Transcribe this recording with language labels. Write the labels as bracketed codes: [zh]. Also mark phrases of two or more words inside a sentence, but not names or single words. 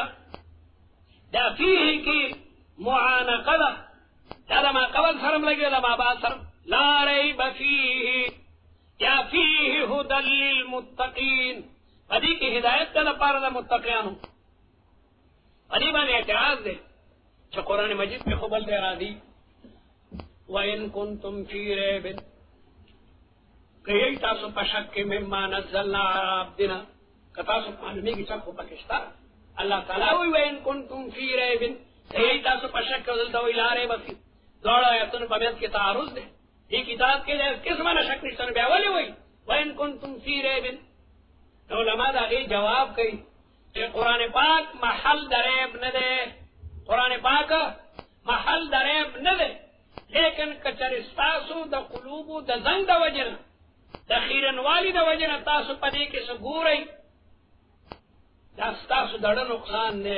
[ps] دا فیه کې معانقه ده، دا د [ar] ما قبل [ps] سره هم لګي د [ar] ما بعد [ps] سره. [ar] لا ریب فیه یا فیه هدى للمتقین، [ps] په دې کې هدایت ده لپاره د متقیانو. په دې باندې اعتراض دی چې قرآن مجید کې خو بل دی راځي [ar] وَإِن كُنتُمْ فِي رَيْبٍ، [ps] که یی تاسو په شک کې [ar] مما نزلنا علی عبدنا، [ps] که تاسو معلومیږي شک خو پکې شته. الله تعالی وایي [ar] وَإِن كُنتُمْ فِي رَيْبٍ، [ps] که یی تاسو په شک کې دلته وایي [ar] لا ریب فیه. [ps] دواړو آیتونو په منځ کې تعارض دی. دې کتاب کې د قسمه نه شک نشته، بیا ولې وایي [ar] وَإِن كُنتُمْ فِي رَيْبٍ؟ [ps] علما د هغې جواب کوي چې قرآن پاک محل د ریب نه دی. قرآن پاک محل د ریب نه دی، لیکن که چېرې ستاسو د قلوبو د زنګ د وجې نه، د خیرنوالي د وجې نه تاسو په دې کې څه ګورئ، دا ستاسو د زړه نقصان دی.